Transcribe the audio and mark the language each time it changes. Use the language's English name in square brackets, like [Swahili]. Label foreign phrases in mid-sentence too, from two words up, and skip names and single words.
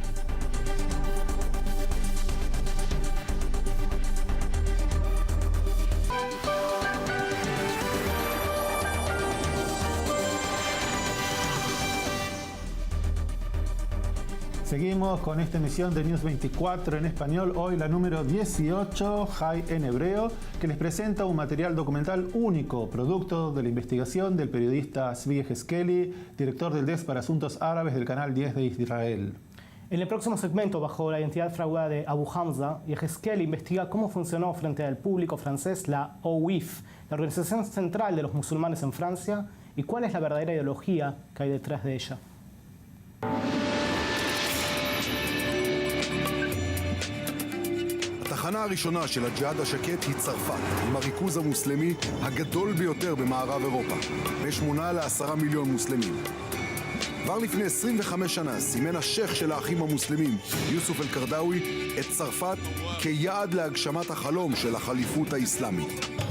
[Spanish] Seguimos con esta emisión de News 24 en español, hoy la número 18, High en hebreo, que les presenta un material documental único, producto de la investigación del periodista Tzvi Yehezkeli, director del Desk para Asuntos Árabes del Canal 10 de Israel. En el próximo segmento, bajo la identidad fraguada de Abu Hamza, Yehezkeli investiga cómo funcionó frente al público francés la OIF, la organización central de los musulmanes en Francia, y cuál es la verdadera ideología que hay detrás de ella. [Hebrew] התחנה הראשונה של הג'יהאד השקט היא צרפת, עם הריכוז המוסלמי הגדול ביותר במערב אירופה, ב8 ל10 מיליון מוסלמים. כבר לפני 25 שנה סימן השייך של האחים המוסלמים, יוסוף אל-קרדאווי, את צרפת כיעד להגשמת החלום של החליפות האסלאמית.